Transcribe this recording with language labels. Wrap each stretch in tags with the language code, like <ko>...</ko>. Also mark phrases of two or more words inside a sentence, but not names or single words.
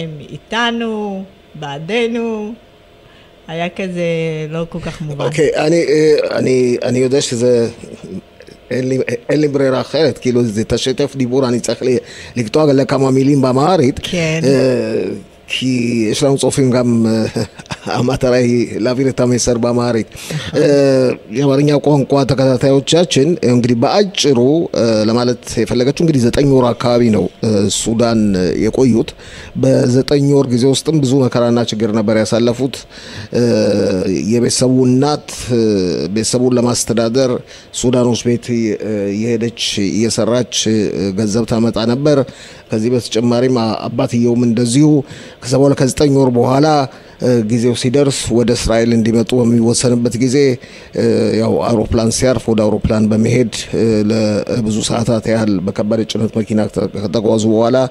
<he>הם איתנו, בעדנו, היה כזה לא כל כך מובן. אוקיי, אני יודע שזה... אין לי ברירה אחרת, כאילו זה תשתף דיבור, אני צריך לקטוע לכמה מילים באמהרית, כן. כי יש לנו צופים גם, המטרה היא להעביר את המסר באמהרית.</he> <am>የአማርኛ ቋንቋ ተከታታዮቻችን እንግዲህ በአጭሩ ለማለት የፈለገችው እንግዲህ 9 ወር አካባቢ ነው ሱዳን የቆዩት። በ9 ወር ጊዜ ውስጥም ብዙ መከራና ችግር ነበር ያሳለፉት። የቤተሰቡ እናት ቤተሰቡን ለማስተዳደር ሱዳኖች ቤት የሄደች እየሰራች ገንዘብ ታመጣ ነበር። ከዚህ በተጨማሪም አባትየውም እንደዚሁ ከዛ በኋላ ከ9 ወር በኋላ ጊዜው ሲደርስ ወደ እስራኤል እንዲመጡ በሚወሰንበት ጊዜ ያው አውሮፕላን ሲያርፍ ወደ አውሮፕላን በመሄድ ለብዙ ሰዓታት ያህል በከባድ ጭነት መኪና ከተጓዙ በኋላ</am>